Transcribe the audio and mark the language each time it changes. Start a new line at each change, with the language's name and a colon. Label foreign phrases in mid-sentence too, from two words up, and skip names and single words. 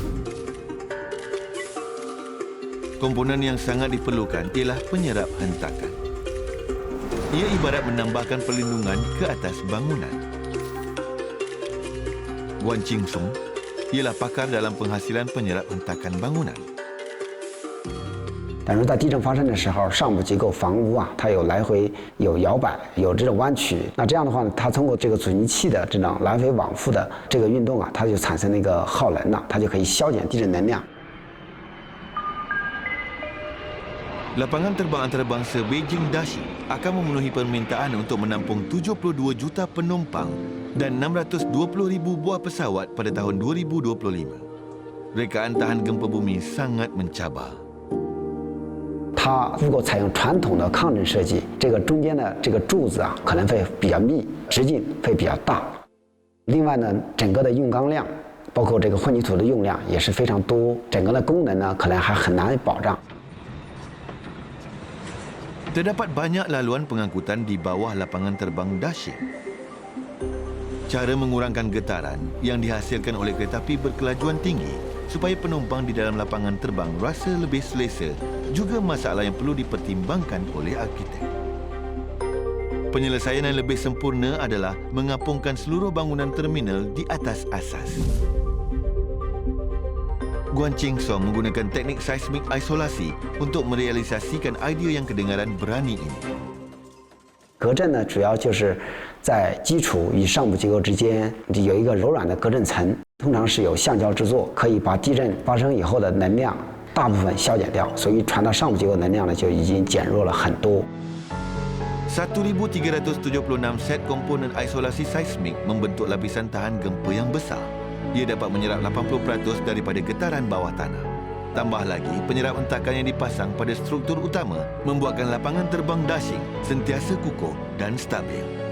Malay: Komponen yang sangat diperlukan ialah penyerap hentakan. Ia ibarat menambahkan perlindungan ke atas bangunan. Guan Qingsong ialah pakar dalam penghasilan penyerap hentakan bangunan.
Chinese: 但是在地震发生的时候，上部结构房屋啊，它有来回、有摇摆、有这种弯曲。那这样的话呢，它通过这个阻尼器的这种来回往复的这个运动啊，它就产生那个耗能了，它就可以消减地震能量。
Malay: Lapangan terbang antarabangsa Beijing Daxi akan memenuhi permintaan untuk menampung 72 juta penumpang dan 620,000 buah pesawat pada tahun 2025. Rekaan tahan gempa bumi sangat mencabar.
Chinese: 它如果采用传统的抗震设计，这个中间的这个柱子啊，可能会比较密，直径会比较大。另外呢，整个的用钢量，包括这个混凝土的用量也是非常多，整个的功能呢，可能还很难保障。
Malay: Terdapat banyak laluan pengangkutan di bawah lapangan terbang Daxi. Cara mengurangkan getaran yang dihasilkan oleh kereta api berkelajuan tinggi supaya penumpang di dalam lapangan terbang rasa lebih selesa juga masalah yang perlu dipertimbangkan oleh arkitek. Penyelesaian yang lebih sempurna adalah mengapungkan seluruh bangunan terminal di atas asas. Guan Qingsong menggunakan teknik seismik isolasi untuk merealisasikan idea yang kedengaran berani ini.
Chinese: 隔震呢，主要就是在基础与上部结构之间有一个柔软的隔震层， 通常是有橡胶制作，可以把地震发生以后的能量大部分消减掉，所以传到上部结构能量呢就已经减弱了很多。
Malay: 1,376 set komponen isolasi seismik membentuk lapisan tahan gempa yang besar. Ia dapat menyerap 80% daripada getaran bawah tanah. Tambah lagi, penyerap hentakan yang dipasang pada struktur utama membuatkan lapangan terbang dashing sentiasa kukuh dan stabil.